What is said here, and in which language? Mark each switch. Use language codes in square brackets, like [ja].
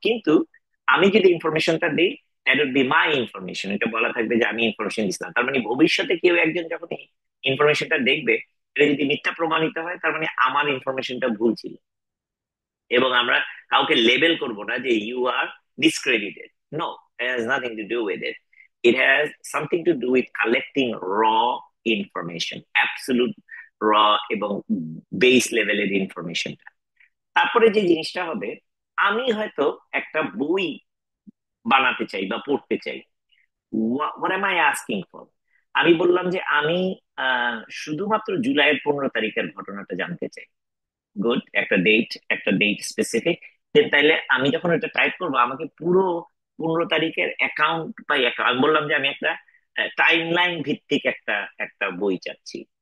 [bn] কিন্তু আমি যদি ইনফরমেশনটা দিই, [en] that would be my information, [bn] এটা বলা থাকবে যে আমি ইনফরমেশন দিচ্ছিলাম। তার মানে ভবিষ্যতে কেউ একজন যখন ইনফরমেশনটা দেখবে, এটা যদি মিথ্যা প্রমাণিত হয়, তার মানে আমার ইনফরমেশনটা ভুল ছিল। এবং আমরা কাউকে লেবেল করব না যে [en] You are discredited. No, it has nothing to do with it. It has something to do with collecting raw information, absolute raw [bn] এবং বেস লেভেলের ইনফরমেশন। তারপরে যে জিনিসটা হবে, আমি হয়তো একটা বই বানাতে চাই বা পড়তে চাই। [en] What am I asking for? [bn] আমি বললাম যে আমি শুধুমাত্র জুলাইয়ের 15 তারিখের ঘটনাটা জানতে চাই। গুড, একটা ডেট স্পেসিফিক। তাইলে আমি যখন এটা টাইপ করবো, আমাকে পুরো 15 তারিখের অ্যাকাউন্ট বাই অ্যাকাউন্ট, আমি বললাম যে আমি একটা টাইম লাইন ভিত্তিক একটা একটা বই চাচ্ছি।